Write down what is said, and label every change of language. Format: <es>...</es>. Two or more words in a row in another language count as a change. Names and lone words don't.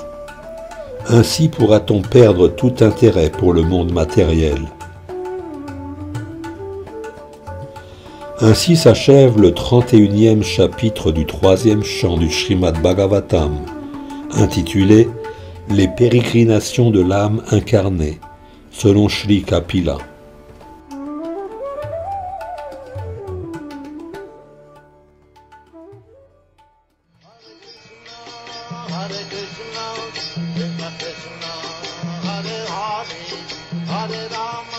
<fr>Ainsi pourra-t-on perdre tout intérêt pour le monde matériel. Ainsi s'achève le 31e chapitre du 3e chant du Srimad Bhagavatam, intitulé « Les pérégrinations de l'âme incarnée », selon Shri Kapila. Hare Krishna, Krishna Krishna, Hare Hare, Hare Rama.</fr>